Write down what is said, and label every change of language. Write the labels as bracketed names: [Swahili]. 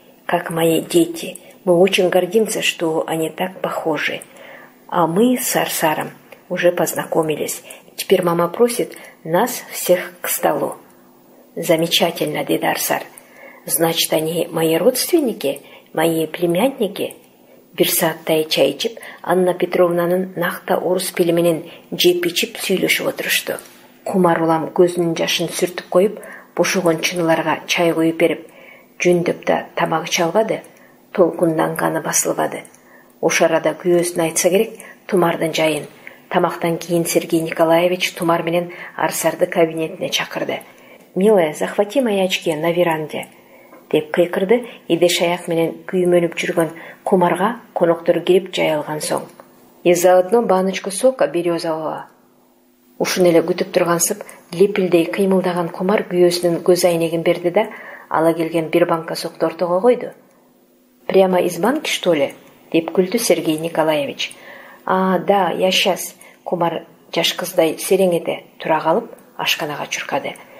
[Russian] Как мои дети. Мы очень гордимся, что они так похожи. А мы с Арсаром уже познакомились. Теперь мама просит нас всех к столу. Замечательно, дед Арсар. Значит, они мои родственники, мои племянники. [Kyrgyz] Bir saatтай чай içip, Анна Петровнанын нақта орыс пилименен жеп içip сүйлөшүп отурушту. Кумар улам көзүнүн жашын сүртүп коюп, бошогон чыныларга чай коюп берип, жөндөп да тамагы чалбады, толкунданганы басылбады. Ошо арада күйөөсүн айтса керек Тумардын жайын. Тамактан кийин Сергей Николаевич Тумар менен Арсарды кабинетине чакырды. [Russian] «Милая, захвати мои очки на веранде», [Kyrgyz] деп кыйкырды. Идеш аяк менен күймөнүп жүргөн Кумарга коноктор кирип жайылган соң. [Russian] «И заодно баночку сока березового». [Kyrgyz] Ушун эле күтүп тургансып, лепилдей кыймылдаган Кумар күйөөсүнүн көз айнегин берди да, ала келген бир банка сокду ортого койду. [Russian] «Прямо из банки, что ли?» [Kyrgyz] деп күлдү [Russian] Сергей Николаевич. «А, да, я сейчас». [Kyrgyz] Кумар жаш кыздай сереңете тура калып, ашканага чуркады.